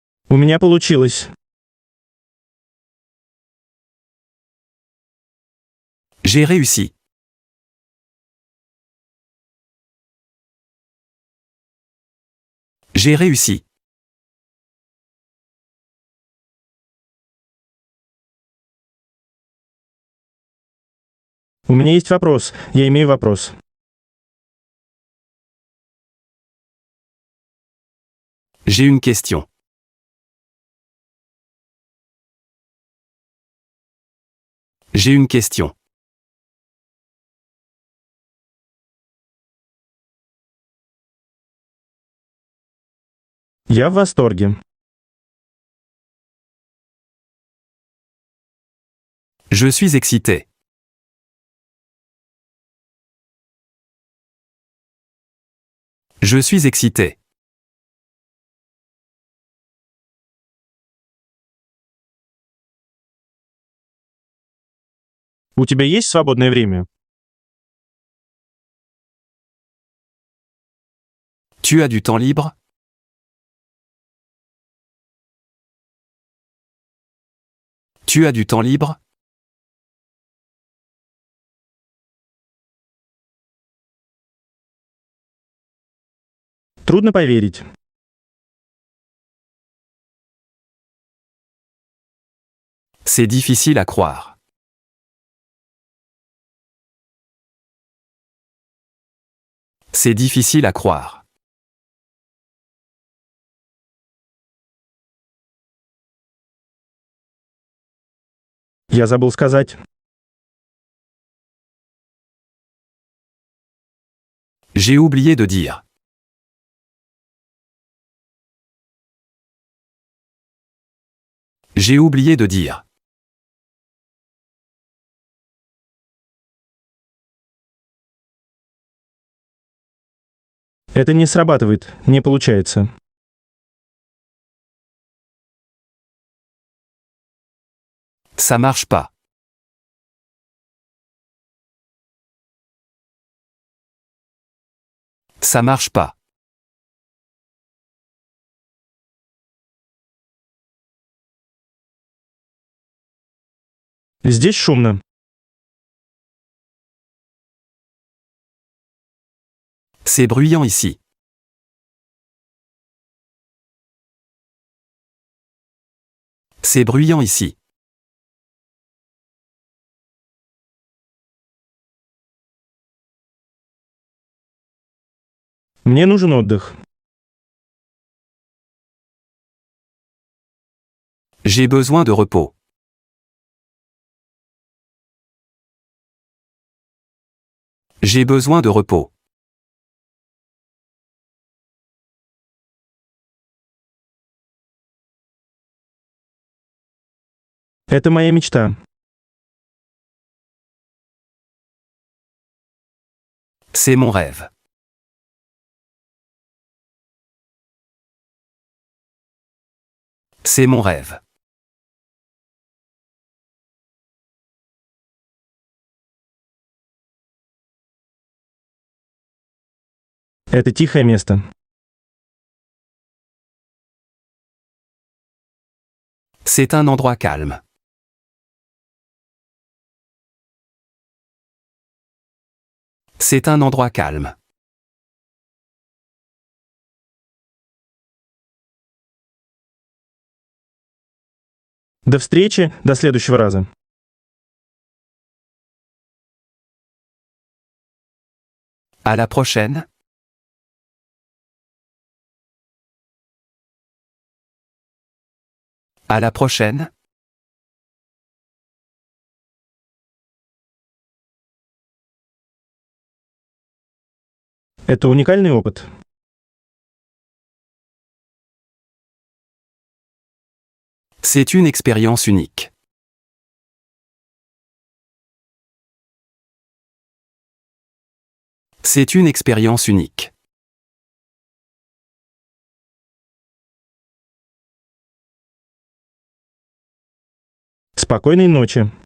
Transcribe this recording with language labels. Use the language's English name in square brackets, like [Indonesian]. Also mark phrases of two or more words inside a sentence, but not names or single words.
[Russian] У меня получилось. [French] J'ai réussi. J'ai réussi. [Russian] У меня есть вопрос. Я имею вопрос. [French] J'ai une question. J'ai une question. [Russian] Я в восторге. [French] Je suis excité. Je suis excité. [Russian] У тебя есть свободное время? [French] Tu as du temps libre? Tu as du temps libre? [Russian] Трудно поверить. [French] C'est difficile à croire. C'est difficile à croire. [Russian] Я забыл сказать. [French] J'ai oublié de dire. J'ai oublié de dire. [Russian] Это не срабатывает, не получается. [French] Ça marche pas. Ça marche pas. [Russian] Здесь шумно. [French] C'est bruyant ici. C'est bruyant ici. [Russian] Мне нужен отдых. [French] J'ai besoin de repos. J'ai besoin de repos. [Russian] Это моя мечта. [French] C'est mon rêve. C'est mon rêve. [Russian] Это тихое место. [French] C'est un endroit calme. C'est un endroit calme. [Russian] До встречи, до следующего раза. [French] À la prochaine. À la prochaine. [Russian] Это уникальный опыт. [French] C'est une expérience unique. C'est une expérience unique. [Russian] Спокойной ночи.